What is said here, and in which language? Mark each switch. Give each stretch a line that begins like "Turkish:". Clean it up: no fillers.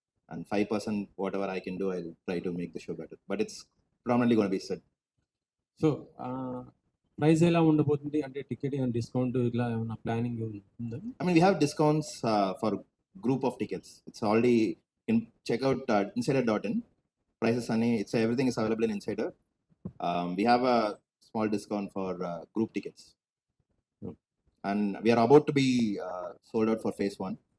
English: and 5% whatever I can do, I'll try to make the show better. But it's predominantly going to be Sid.
Telugu: So price ఎలా ఉండబోతుంది అంటే ticket ఏమైనా discount ఇట్లా ఏమైనా planning ఉందా?
English: I mean, we have discounts for group of tickets. It's already in check out insider.in. Prices it's everything is available in Insider. We have a small discount for group tickets, and we are about to be sold out for phase 1.